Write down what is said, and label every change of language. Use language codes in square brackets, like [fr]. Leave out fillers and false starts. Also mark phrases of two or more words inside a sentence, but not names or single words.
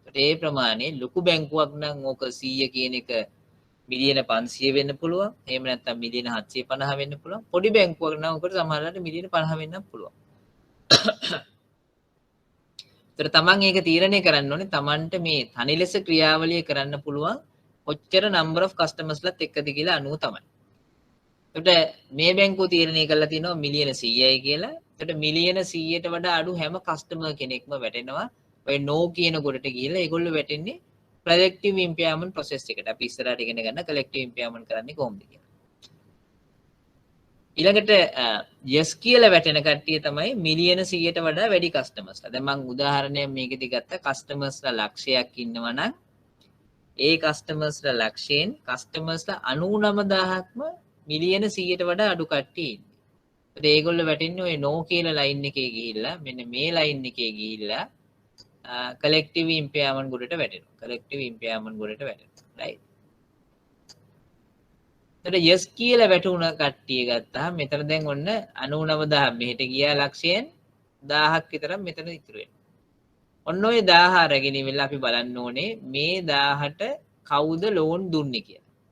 [si] ඒකට ඒ ප්‍රමාණය ලොකු බැංකුවක් නම් ඕක 100 කියන එක මිලියන 500 වෙන්න පුළුවන්. එහෙම නැත්නම් මිලියන 750 වෙන්න පුළුවන්. පොඩි බැංකුවක් නම් උකට සමහරවිට මිලියන 50 වෙන්නත් පුළුවන්. ඒතර තමන් ඒක තීරණය කරන්න ඕනේ තමන්ට මේ තනි ලෙස ක්‍රියාවලිය කරන්න පුළුවන් කොච්චර [en] number of customers [si] ලත් එක්කද කියලා අනුව තමයි. එතකොට මේ බැංකුව තීරණය කරලා තිනවා මිලියන 100යි කියලා. එතකොට මිලියන 100ට වඩා අඩු හැම කස්ටමර් කෙනෙක්ම වැටෙනවා. ඔය no කියන කොටට ගිහලා ඒගොල්ලෝ වැටෙන්නේ [en] collective impairment process [si] එකට. අපි ඉස්සරහට ඉගෙන ගන්න [en] collective impairment [si] කරන්නේ කොහොමද කියලා. ඊළඟට yes කියලා වැටෙන කට්ටිය තමයි මිලියන 100ට වඩා වැඩි කස්ටමර්ස්ලා. දැන් මම උදාහරණයක් මේකෙදි ගත්ත කස්ටමර්ස්ලා ලක්ෂයක් ඉන්නවා නම් ඒ කස්ටමර්ස්ලා ලක්ෂයෙන් කස්ටමර්ස්ලා 99000ක්ම මිලියන 100ට වඩා අඩු කට්ටිය ඉන්නේ. ඒත් ඒගොල්ලෝ වැටෙන්නේ ඔය no කියලා ලයින් එකේ ගිහිල්ලා මෙන්න මේ ලයින් එකේ ගිහිල්ලා [en] collective impairment [si] ගොඩට වැටෙනවා. [en] collective impairment [si] ගොඩට වැටෙනවා. right. එතකොට yes කියලා වැටුණ කට්ටිය ගත්තාම මෙතන දැන් ඔන්න 99000 මෙහෙට ගියා ලක්ෂයෙන් 1000ක් විතර මෙතන ඉතුරු වෙනවා. ඔන්න ඔය 1000 අරගෙන ඉවිල්ලා අපි බලන්න ඕනේ මේ 1000ට කවුද ලෝන් දුන්නේ කියලා.